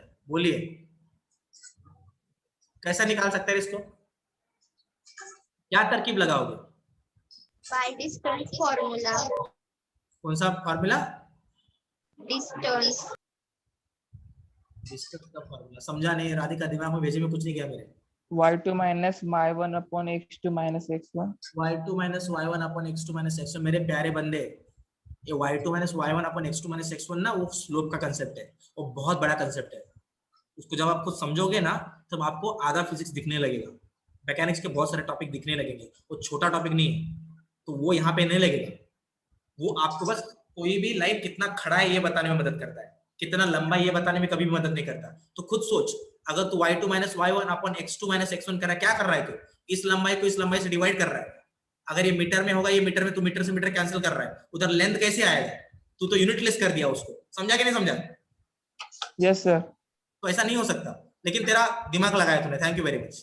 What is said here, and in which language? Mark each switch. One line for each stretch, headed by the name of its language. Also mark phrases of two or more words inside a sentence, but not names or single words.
Hindi: बोलिए, कैसा निकाल सकते हैं इसको? क्या तरकीब लगाओगे?
English: by distance formula.
Hindi: कौन सा फॉर्मूला? डिस्टेंस। डिस्टेंस का फॉर्मूला समझा नहीं, राधिका दिमाग में भेजे में कुछ नहीं गया मेरे।
English: y2 minus y1 upon x2 minus x1. y2 minus y1 upon x2 minus x1।
Hindi: मेरे प्यारे बंदे, ये
English: y2 minus y1 upon x2 minus x1 ना,
Hindi: वो स्लोप का कंसेप्ट है, वो बहुत बड़ा कंसेप्ट है। उसको जब आप खुद समझोगे ना तब आपको आधा फिजिक्स दिखने लगेगा, मैकेनिक्स के बहुत सारे टॉपिक दिखने लगेंगे। वो छोटा टॉपिक नहीं है, तो वो यहाँ पे नहीं लगेगा। वो आपको बस कोई भी लाइन कितना खड़ा है ये बताने में मदद करता है, कितना लंबा ये बताने में कभी भी मदद नहीं करता। तो खुद सोच, अगर तू
English: y2 minus y1 upon x2 minus x1
Hindi: कर रहा है, क्या कर रहा है तू? इस लंबाई को इस लंबाई से डिवाइड कर रहा है। अगर ये मीटर में होगा, ये मीटर में, तू मीटर से मीटर कैंसिल कर रहा है, उधर लेंथ कैसे आएगा? तू तो यूनिटलेस कर दिया उसको। समझा कि नहीं समझा?
English: Yes, sir.
Hindi: तो ऐसा नहीं हो सकता, लेकिन तेरा दिमाग लगाया तूने,
English: thank you very much.